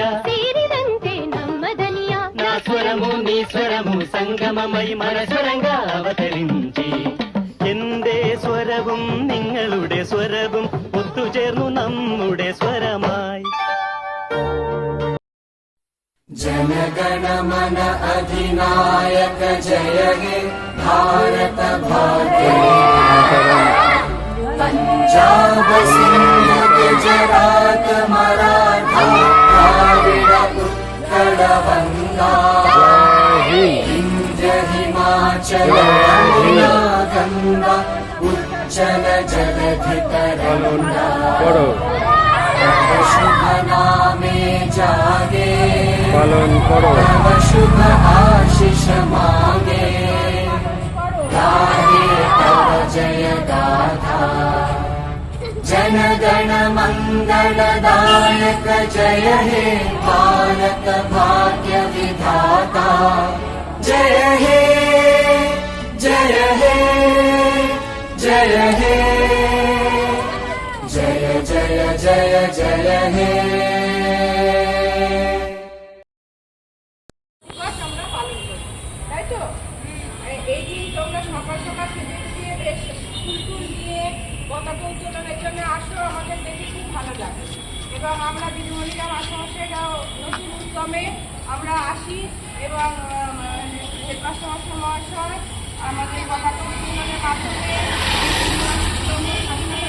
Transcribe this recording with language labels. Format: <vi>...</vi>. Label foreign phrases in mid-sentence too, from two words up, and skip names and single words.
<kn>ಸೇರಿದಂತೆ ನಮ್ಮ ದನಿಯ</kn> <te>నా స్వరము నీ స్వరము సంగమమై మన స్వరంగా అవతరించి</te> <ml>എന്റെ സ്വരവും നിങ്ങളുടെ സ്വരവും ഒത്തുചേർന്നു നമ്മുടെ സ്വരമായി.</ml> <bn>জনগণ মন অধিনায়ক জয় হে ভারত ভাগ্য। পাঞ্জাব সিন্ধ গুজরাট মারাঠা দ্রাবিড় উৎকল বঙ্গ বিন্ধ্য হিমাচল যমুনা গঙ্গা উচ্ছল জলধি তরঙ্গ। শুভ নামে জাগে তব শুভ আশিস মাগে গাহে তব জয় গাথা। জনগণ মঙ্গলদায়ক জয় হে ভারত ভাগ্য বিধাতা। জয় হে জয় হে জয় হে জয় জয় জয় জয় হে। এই দিন তোমরা সকাল সকাল সেজে দিয়ে বেশ ফুল টুল দিয়ে পতাকা উত্তোলনের জন্য আসো, আমাদের দেখে খুব ভালো লাগে। এবং আমরা দিদিমণিরা মাস্টারমশাইরাও নতুন উদ্যমে আমরা আসি এবং হেডমাস্টার মহাশয় আমাদের পতাকা উত্তোলনের মাধ্যমে</bn>